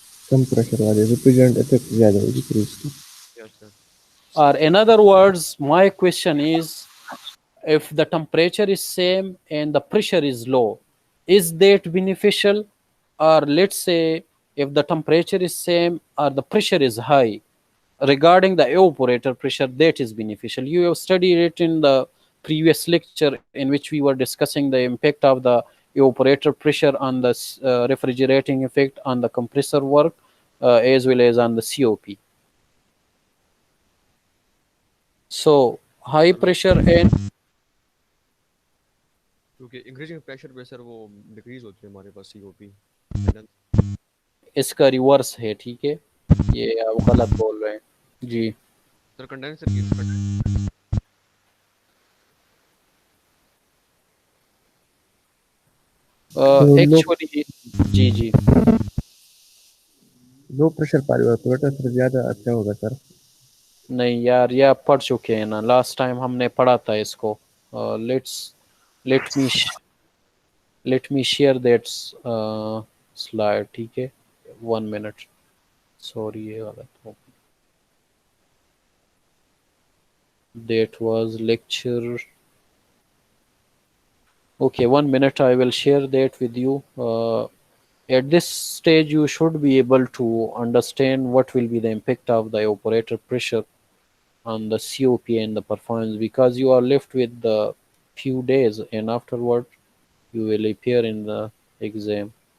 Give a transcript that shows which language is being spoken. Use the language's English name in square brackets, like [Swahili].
[Hindi] कम pressure वाले रिफ्रिजरेंट effect ज़्यादा होगी फिर उसकी. [English] Yes, sir. Or in other words, my question is, if the temperature is same and the pressure is low, is that beneficial? Or let's say if the temperature is same or the pressure is high, regarding the evaporator pressure, that is beneficial. You have studied it in the previous lecture in which we were discussing the impact of the evaporator pressure on the refrigerating effect on the compressor work, as well as on the COP. So high pressure and [Hindi] क्योंकि increasing pressure पे sir वो decrease होती है हमारे पास COP. इसका reverse है, ठीक है, ये आप गलत बोल रहे हैं जी। सर कंडेंसर की तो एक्चुअली जी जी, लो प्रेशर पावर सर ज़्यादा अच्छा होगा सर। नहीं यार, ये आप पढ़ चुके हैं ना, लास्ट टाइम हमने पढ़ा था इसको। [English] let's let me let me share that slide, [Hindi] ठीक है, [English] 1 minute. [Hindi] सॉरी, ये गलत हो, [English] that was lecture. Okay, 1 minute, I will share that with you. At this stage you should be able to understand what will be the impact of the operator pressure on the COP and the performance, because you are left with the few days and afterward you will appear in the exam.